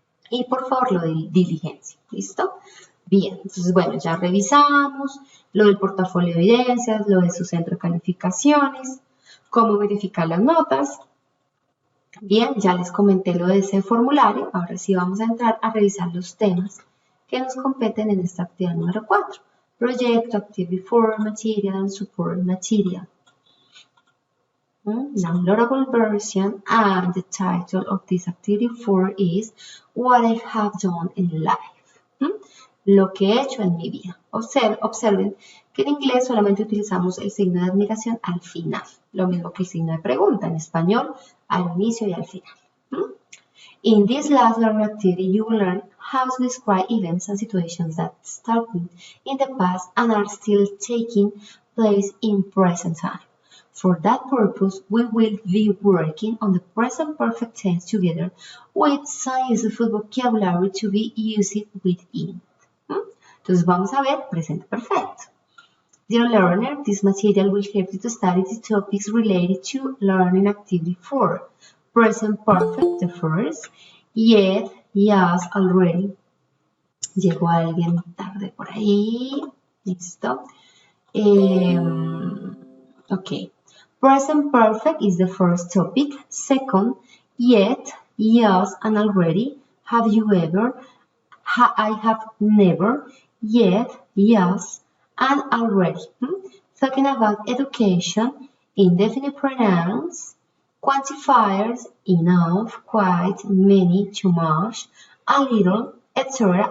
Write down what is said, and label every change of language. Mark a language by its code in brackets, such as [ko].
[es] Y por favor lo de diligencia, ¿listo? Bien, entonces bueno, ya revisamos lo del portafolio de evidencias, lo de su centro de calificaciones, cómo verificar las notas. Bien, ya les comenté lo de ese formulario, ahora sí vamos a entrar a revisar los temas que nos competen en esta actividad número 4. [en] Proyecto, Activity 4, Material and Support Material. Downloadable version and the title of this Activity 4 is What I have done in life. [es] Lo que he hecho en mi vida. Observen que en inglés solamente utilizamos el signo de admiración al final. Lo mismo que el signo de pregunta. En español, al inicio y al final. [en] In this last learning activity, you will learn how to describe events and situations that started in the past and are still taking place in present time. For that purpose, we will be working on the present perfect tense together with some useful vocabulary to be used within. [es] Entonces vamos a ver presente perfecto. [en] Dear learner, this material will help you to study the topics related to learning activity 4. Present perfect, the first. Yet, yes, already. [es] Llegó alguien tarde por ahí. Listo. Okay. [en] Present perfect is the first topic. Second, yet, yes, and already. Have you ever? I have never. Yet, yes, and already. Talking about education, indefinite pronouns, quantifiers, enough, quite, many, too much, a little, etc.